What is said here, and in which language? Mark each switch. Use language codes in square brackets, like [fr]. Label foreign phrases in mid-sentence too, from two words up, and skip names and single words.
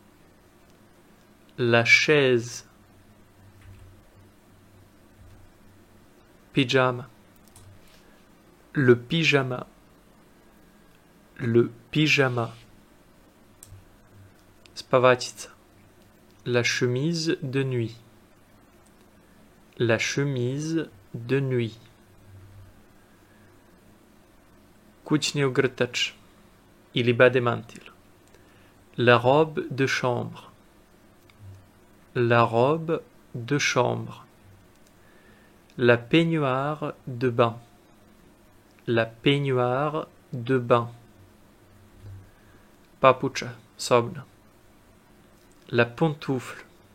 [fr] La chaise. Pyjama. Le pyjama. Le pyjama. Spavatica. La chemise de nuit. La chemise de nuit. [bs] Kućni ogrtač. Ili bademantil. [fr] La robe de chambre. La robe de chambre. La peignoir de bain. La peignoir de bain. [bs] Papuča, sobna. [fr] La pantoufle.